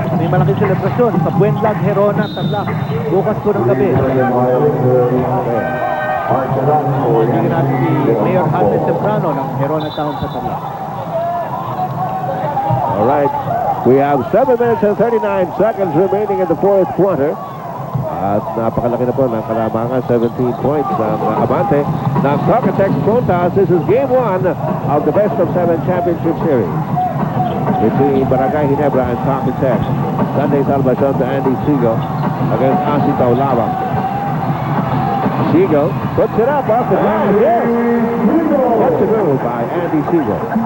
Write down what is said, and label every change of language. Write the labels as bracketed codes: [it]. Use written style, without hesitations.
[tl] May malaking selebrasyon sa Buenlag, Herona, Tadlak. Bukas po ng gabi. Kaibigan natin si Mayor Hannes Sembrano ng Herona Town sa Tadlak. [en] Tonight. We have 7 minutes and 39 seconds remaining in the fourth quarter. [tl] At napakalaki na po ng kalamangan, 17 points ang abante ng Talk 'N Text Phone Toss. [en] This is game 1 of the best of 7 championship series between Barangay Ginebra and Talk 'N Text. Sunday Salvacion to Andy Siegel against Asi Taulava. Siegel puts it up off the ground. Yes! That's a goal by Andy Siegel.